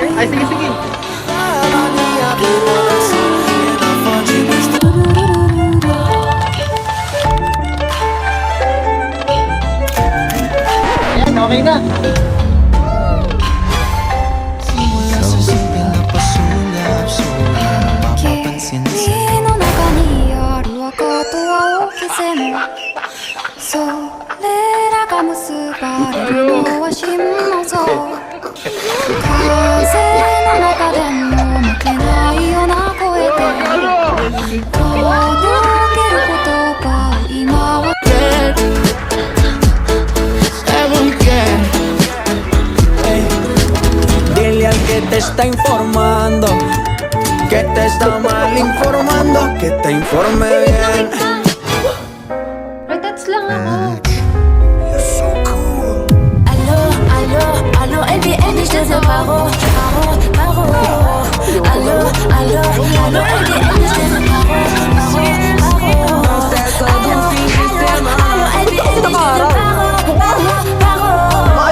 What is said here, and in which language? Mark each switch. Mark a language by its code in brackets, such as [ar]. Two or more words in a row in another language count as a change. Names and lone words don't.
[tl] Ay, sige. Ayan, okay na. Simula sa simpleng na pasulap-sulap, mapapansin sa [ja] 君の中にある赤と青き線それらが結ばれるのは心の像風の中でも負けないような声で届ける言葉を今は [es] Dile al que te está informando que te está mal informando, que te informe bien. [tl] Retats lang ako. [en] You're so cool. [fr] Allô, allô, allô, LBN, je te dis paro, paro. Allô, allô, allô, LBN, je te dis paro, paro. Allô, LBN, je te dis paro, paro.